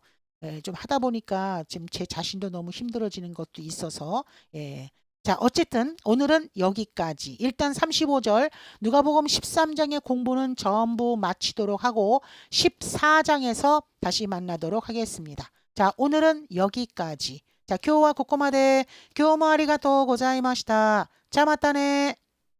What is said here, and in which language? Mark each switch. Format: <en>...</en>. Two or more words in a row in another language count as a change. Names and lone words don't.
<ko>좀 하다 보니까 지금 제 자신도 너무 힘들어지는 것도 있어서 자, 어쨌든 오늘은 여기까지. 일단 35절 누가복음 13장의 공부는 전부 마치도록 하고 14장에서 다시 만나도록 하겠습니다. 자, 오늘은 여기까지. 자,</ko> <ja>今日はここまで。今日もありがとうございました。じゃあまたね。</ja>